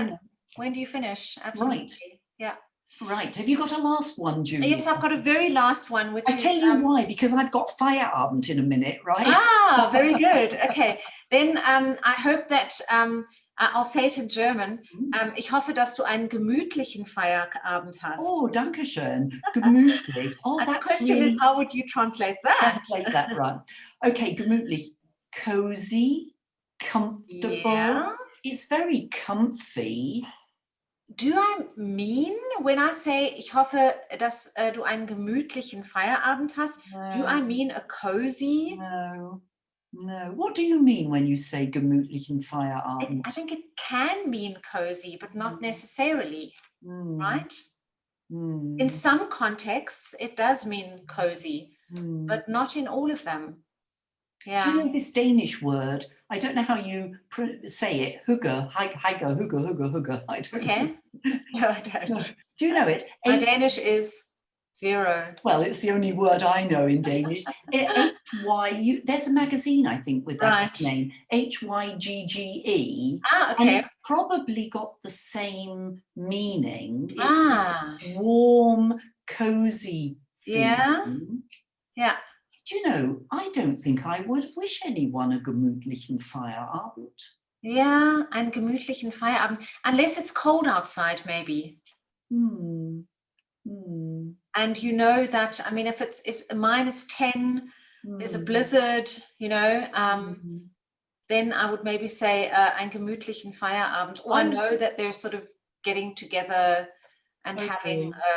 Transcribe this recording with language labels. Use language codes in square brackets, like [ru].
[en] You know. When do you finish? Absolutely. Right. Yeah. Right. Have you got a last one, Julia? Yes, I've got a very last one, which I tell you why, because I've got Feierabend in a minute, right? Ah, very good. Okay. Then I hope that I'll say it in German. [de] Ich hoffe, dass du einen gemütlichen Feierabend hast. Oh, danke schön. Gemütlich. Oh, [en] and the question is, how would you translate that? Translate that, right. Okay, gemütlich. Cozy, comfortable. Yeah. It's very comfy. Do I mean, when I say, [de] ich hoffe, dass du einen gemütlichen Feierabend hast, [en] do I mean a cozy? No. What do you mean when you say [de] gemütlichen Feierabend? [en] I think it can mean cozy, but not necessarily, right? In some contexts, it does mean cozy, but not in all of them. Yeah. Do you know this Danish word? I don't know how you say it. Hygge, hygge. I don't know. No, I don't. Do you know it? My Danish is 0. Well, it's the only word I know in Danish. H-Y, there's a magazine, I think, with that name. H-Y-G-G-E. Ah, okay. And it's probably got the same meaning. It's warm, cozy feeling. Yeah. Do you know, I don't think I would wish anyone a [de] gemütlichen Feierabend. Yeah, einen gemütlichen Feierabend. [en] Unless it's cold outside, maybe. And you know that, I mean, if it's -10, there's a blizzard, you know, then I would maybe say [de] einen gemütlichen Feierabend. [en] Or I know that they're sort of getting together and having